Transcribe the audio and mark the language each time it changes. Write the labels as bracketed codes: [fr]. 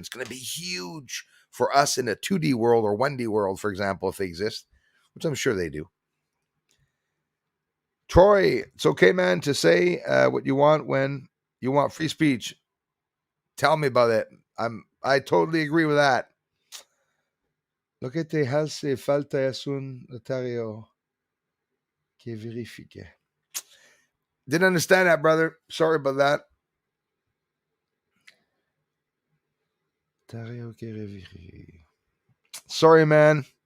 [en] It's going to be huge for us in a 2D world or 1D world, for example, if they exist, which I'm sure they do. Troy, it's okay, man, to say what you want when you want free speech. Tell me about it. I totally agree with that. [es] Lo que te hace falta es un notario que verifique. [en] Didn't understand that, brother. Sorry about that. [es] Notario que verifique. [en] Sorry, man.